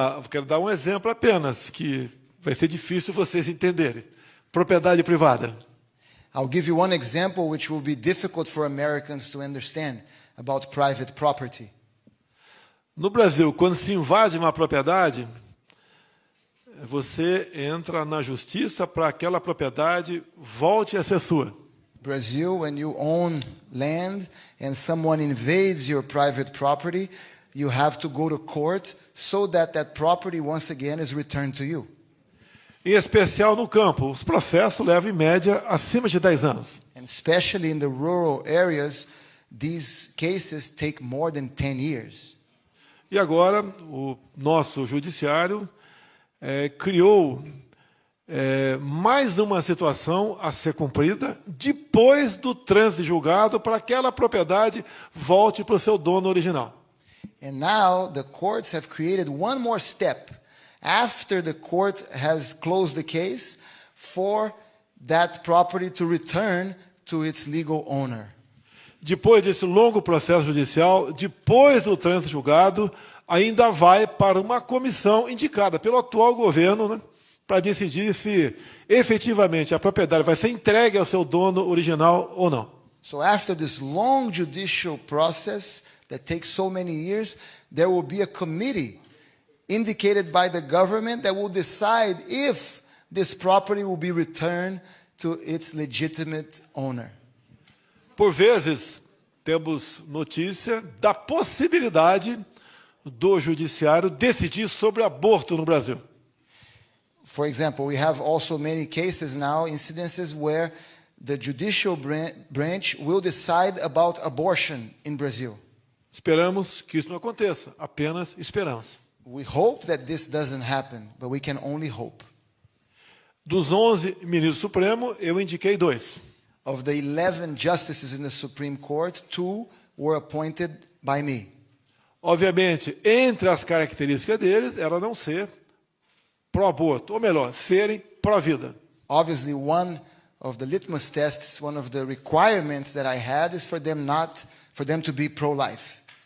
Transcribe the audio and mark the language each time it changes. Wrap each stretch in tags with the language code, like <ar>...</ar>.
<pt>Quero dar um exemplo apenas, que vai ser difícil vocês entenderem. Propriedade privada.</pt> <en>I'll give you one example which will be difficult for Americans to understand about private property.</en> <pt>No Brasil, quando se invade uma propriedade, você entra na justiça para aquela propriedade volte a ser sua.</pt> <en>Brazil, when you own land and someone invades your private property, you have to go to court so that that property once again is returned to you.</en> <pt>Em especial no campo, os processos levam em média acima de 10 anos.</pt> <en>And especially in the rural areas, these cases take more than 10 years.</en> <pt>E agora o nosso judiciário criou mais uma situação a ser cumprida depois do trânsito julgado para que aquela propriedade volte para o seu dono original.</pt> <en>And now the courts have created one more step after the court has closed the case for that property to return to its legal owner.</en> <pt>Depois desse longo processo judicial, depois do trânsito julgado, ainda vai para uma comissão indicada pelo atual governo, né, para decidir se efetivamente a propriedade vai ser entregue ao seu dono original ou não.</pt> <en>So after this long judicial process that takes so many years, there will be a committee indicated by the government that will decide if this property will be returned to its legitimate owner.</en> <pt>Por vezes, temos notícia da possibilidade do Judiciário decidir sobre aborto no Brasil.</pt> <en>For example, we have also many cases now, incidences where the judicial branch will decide about abortion in Brazil.</en> <pt>Esperamos que isso não aconteça, apenas esperamos.</pt> <en>We hope that this doesn't happen, but we can only hope.</en> <pt>Dos 11 ministros do Supremo, eu indiquei 2.</pt> <en>Of the 11 justices in the Supreme Court, 2 were appointed by me.</en> <pt>Obviamente, entre as características deles, era não ser pró-aborto, ou melhor, serem pró-vida.</pt> <en>Obviously, one of the litmus tests, one of the requirements that I had is for them to be pro-life.</en>